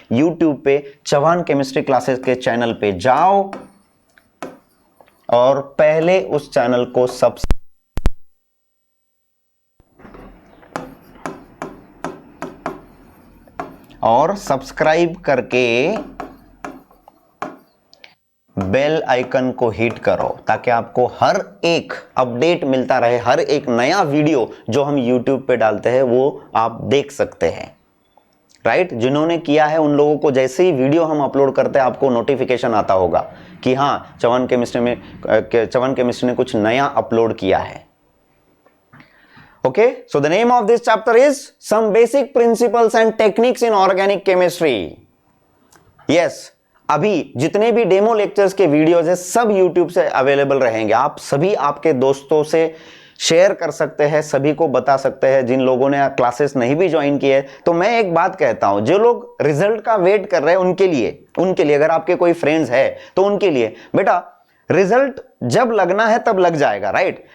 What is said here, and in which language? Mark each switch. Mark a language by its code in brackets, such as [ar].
[hi] YouTube पे Chauhan chemistry classes के channel पे जाओ और पहले उस चैनल को सब्सक्राइब करके बेल आइकन को हिट करो ताकि आपको हर एक अपडेट मिलता रहे, हर एक नया वीडियो जो हम YouTube पे डालते हैं वो आप देख सकते हैं, राइट? जिन्होंने किया है उन लोगों को जैसे ही वीडियो हम अपलोड करते हैं आपको नोटिफिकेशन आता होगा कि हाँ, चौहान केमिस्ट्री ने कुछ नया अपलोड किया है। [en] Okay, so the name of this chapter is some basic principles and techniques in organic chemistry. [hi] Yes, अभी जितने भी डेमो लेक्चर्स के वीडियोस है सब YouTube से अवेलेबल रहेंगे। आप सभी आपके दोस्तों से शेयर कर सकते हैं, सभी को बता सकते हैं। जिन लोगों ने क्लासेस नहीं भी ज्वाइन किए, तो मैं एक बात कहता हूं, जो लोग रिजल्ट का वेट कर रहे हैं उनके लिए अगर आपके कोई फ्रेंड्स है तो उनके लिए, बेटा रिजल्ट जब लगना है तब लग जाएगा, राइट?